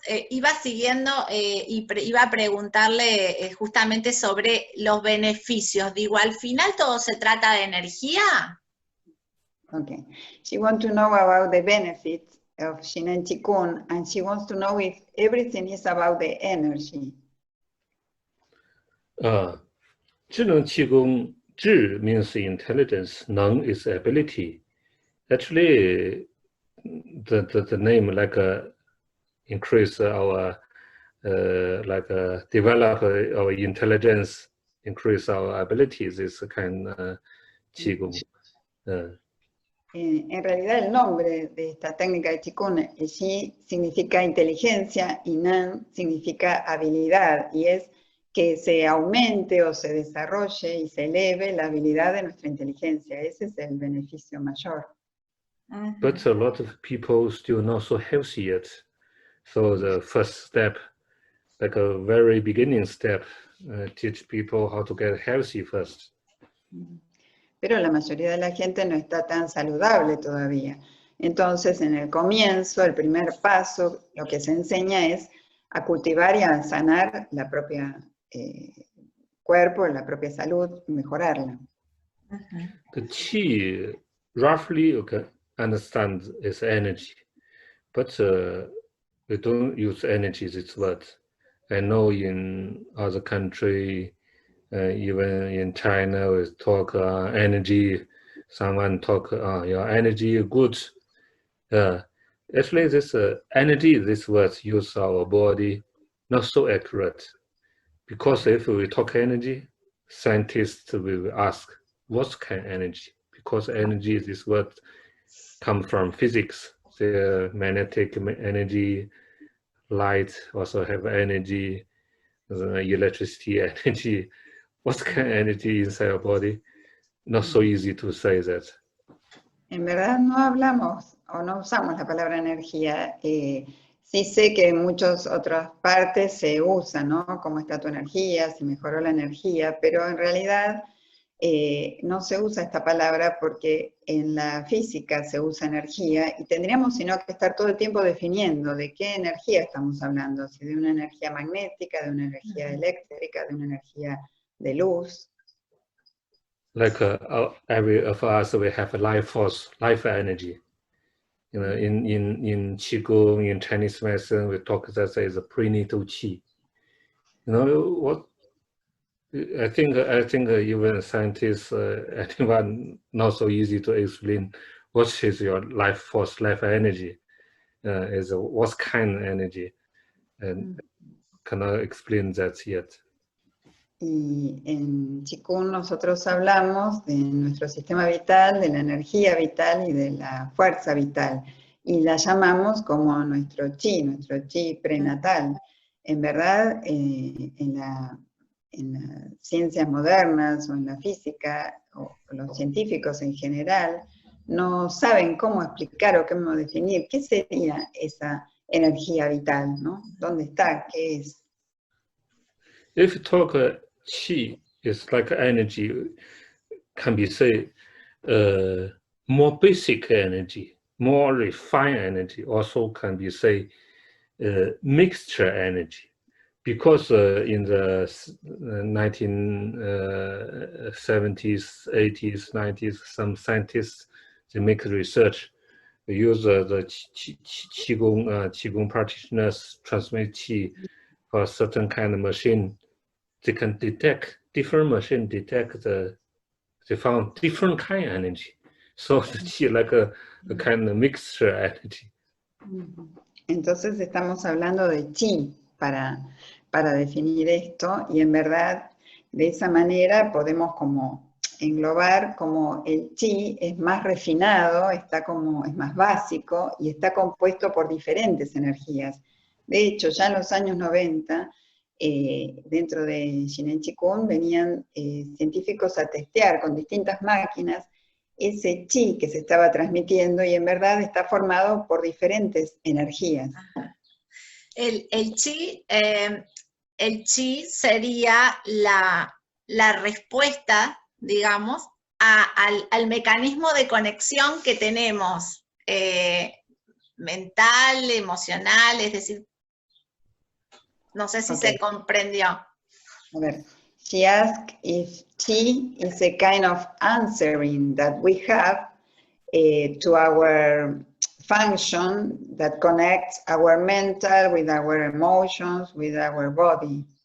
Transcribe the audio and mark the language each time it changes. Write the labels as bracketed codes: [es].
[es] Iba siguiendo y iba a preguntarle justamente sobre los beneficios. Digo, ¿al final todo se trata de energía? [en] Okay. She wants to know about the benefits of Qigong, and she wants to know if everything is about the energy. [zh] 智能气功 智 [en] means intelligence, [zh] 能 [en] is ability. Actually, the name like increase our develop our intelligence, increase our abilities is kind of Qigong. [es] En realidad el nombre de esta técnica de Qigong, Qi significa inteligencia y Nan significa habilidad, y es que se aumente o se desarrolle y se eleve la habilidad de nuestra inteligencia. Ese es el beneficio mayor. [en] But a lot of people still not so healthy yet. So the first step, like a very beginning step, teach people how to get healthy first. [es] Pero la mayoría de la gente no está tan saludable todavía. Entonces, en el comienzo, el primer paso, lo que se enseña es a cultivar y a sanar la propia cuerpo, la propia salud, mejorarla. [en] The Qi, roughly you can understand is energy, but we don't use energy this word. I know in other country, even in China, we talk energy. Someone talk your energy good. Actually, this energy, this word use our body not so accurate, because if we talk energy, scientists will ask what kind of energy, because energy, this word come from physics. The magnetic energy, light also have energy, electricity energy. What kind of energy inside our body? Not so easy to say that. [es] En verdad no hablamos o no usamos la palabra energía. Sí sé que en muchas otras partes se usa, ¿no? ¿Cómo está tu energía? Si mejoró la energía, pero en realidad no se usa esta palabra porque en la física se usa energía y tendríamos sino que estar todo el tiempo definiendo de qué energía estamos hablando, si de una energía magnética, de una energía eléctrica, de una energía de luz. [en] Like every of us, we have a life force, life energy. You know, in Qigong, in Chinese medicine, we talk that as a prenatal Qi. You know what? I think even scientists, anyone not so easy to explain what is your life force, life energy, is what kind of energy, and cannot explain that yet. [es] Y en Qigong nosotros hablamos de nuestro sistema vital, de la energía vital y de la fuerza vital. Y la llamamos como nuestro chi prenatal. En verdad, en las ciencias modernas o en la física, o los científicos en general, no saben cómo explicar o cómo definir qué sería esa energía vital, ¿no? ¿Dónde está? ¿Qué es? [en] If you talk Qi is like energy, can be say more basic energy, more refined energy, also can be say mixture energy. Because in the 1970s, 80s, 90s, some scientists, they make research. They use the Qigong practitioners transmit Qi for a certain kind of machine. They can detect, different machine detect they found different kind of energy. So the Qi like a kind of mixture energy. [es] Entonces estamos hablando de Qi para definir esto, y en verdad de esa manera podemos como englobar como el Qi es más refinado, está como, es más básico y está compuesto por diferentes energías. De hecho, ya en los años 90, dentro de Zhen Qigong venían científicos a testear con distintas máquinas ese Qi que se estaba transmitiendo, y en verdad está formado por diferentes energías. El Qi sería la respuesta, digamos, al mecanismo de conexión que tenemos, mental, emocional, es decir, no sé si se comprendió. A ver, [en] she asked if Qi is a kind of answering that we have to our function that connects our mental with our emotions, with our body.